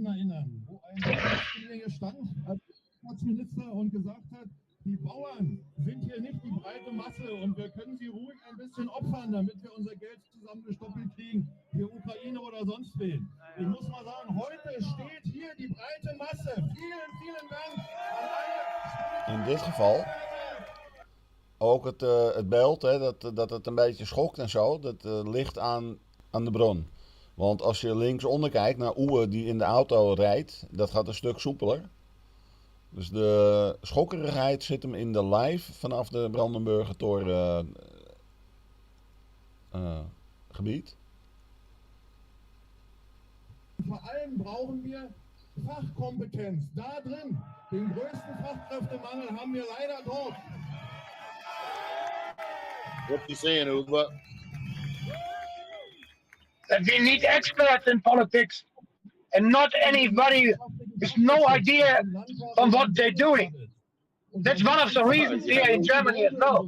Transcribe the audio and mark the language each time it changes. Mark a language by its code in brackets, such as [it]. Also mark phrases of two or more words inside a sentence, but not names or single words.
[de] erinnern, wo ein Minister hier stand als Staatsminister und gesagt hat, die Bauern sind hier nicht die breite Masse und wir können sie ruhig ein bisschen opfern, damit wir unser Geld zusammengestoppelt kriegen für Ukraine oder sonst wen. Ich muss mal sagen, heute steht hier die breite Masse. Vielen, vielen Dank an alle. [nl] In dit geval ook het beeld, hè, dat het een beetje schokt en zo, dat ligt aan de bron. Want als je linksonder kijkt naar Oewe die in de auto rijdt, dat gaat een stuk soepeler. Dus de schokkerigheid zit hem in de live vanaf de Brandenburger Toren gebied. [de] Vor allem brauchen wir Fachkompetenz. Da drin, den größten Fachkräftemangel haben wir leider dort. [en] What's he saying, Uwe? That we need experts in politics and not anybody with no idea on what they're doing. That's one of the reasons here in Germany as well.